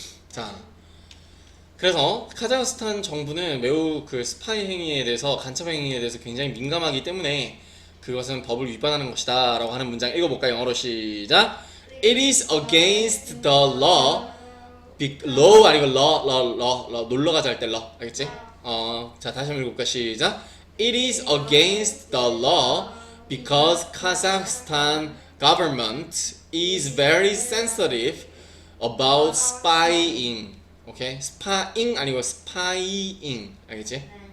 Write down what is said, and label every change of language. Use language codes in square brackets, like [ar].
[ko] 자, 그래서 카자흐스탄 정부는 매우 그 스파이 행위에 대해서, 간첩 행위에 대해서 굉장히 민감하기 때문에 그것은 법을 위반하는 것이다 라고 하는 문장 읽어볼까요? 영어로 시작. [en] It is against the law. [ko] law 아니고 law 놀러 가자 할 때 law 알겠지? 자 다시 한번 읽어볼까? 시작. [en] It is against the law because Kazakhstan government is very sensitive about spying. [ko] 오케이? spying 아니고 spying 알겠지?